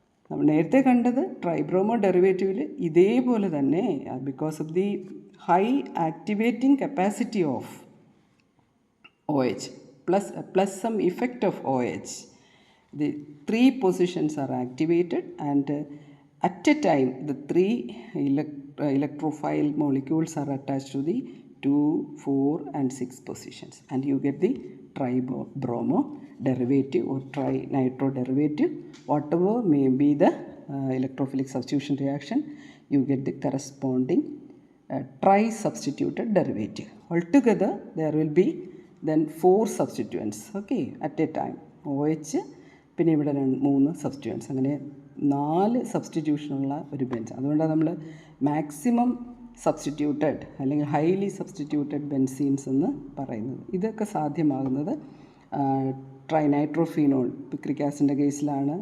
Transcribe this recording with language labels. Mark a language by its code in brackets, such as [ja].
[ml] നമ്മൾ നേരത്തെ കണ്ടത് ട്രൈബ്രോമോ ഡെറിവേറ്റീവിൽ ഇതേപോലെ തന്നെ [en] Because of the high activating capacity of OH plus some effect of OH, the 3 positions are activated, and at a time the 3 electrophile molecules are attached to the 2, 4 and 6 positions, and you get the tri-bromo derivative or tri-nitro derivative. Whatever may be the electrophilic substitution reaction, you get the corresponding tri-substituted derivative. Altogether there will be then 4 substituents, okay, at a time. [ml] OH പിന്നെ ഇവിടെ 3 substituents, അങ്ങനെ 4 സബ്സ്റ്റിറ്റ്യൂഷനുള്ള ഒരു Benz. അതുകൊണ്ടാണ് നമ്മൾ maximum substituted അല്ലെങ്കിൽ highly substituted ബെൻസീൻസ് എന്ന് പറയുന്നത്. ഇതൊക്കെ സാധ്യമാകുന്നത് ട്രൈനൈട്രോഫീനോൾ പിക്രിക് ആസിഡിൻ്റെ കേസിലാണ്.